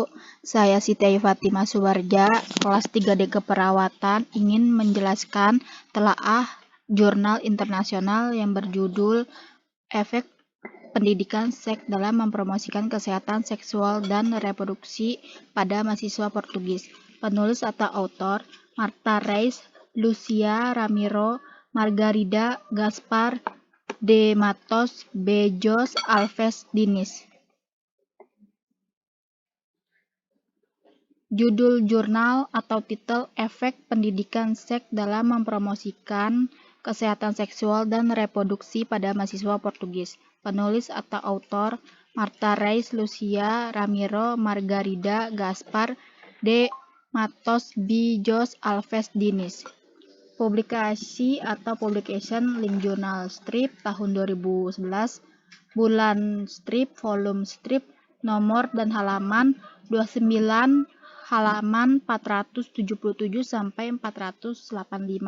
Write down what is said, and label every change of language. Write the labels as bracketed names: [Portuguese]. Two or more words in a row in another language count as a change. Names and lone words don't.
[Indonesian] Saya Siti Ayu Fatimah Suwarja, kelas 3D Keperawatan, ingin menjelaskan telaah jurnal internasional yang berjudul Efek Pendidikan Seks dalam Mempromosikan Kesehatan Seksual dan Reproduksi pada Mahasiswa Portugis. Penulis atau autor Marta Reis, Lucia Ramiro, Margarida Gaspar de Matos, Bejos Alves Diniz. Judul jurnal atau titel Efek Pendidikan Seks dalam Mempromosikan Kesehatan Seksual dan Reproduksi pada Mahasiswa Portugis. Penulis atau autor Marta Reis, Lucia Ramiro, Margarida Gaspar de Matos, Bejos Alves Diniz. Publikasi atau publication link jurnal strip tahun 2011, bulan strip, volume strip, nomor dan halaman 29, halaman 477 sampai 485.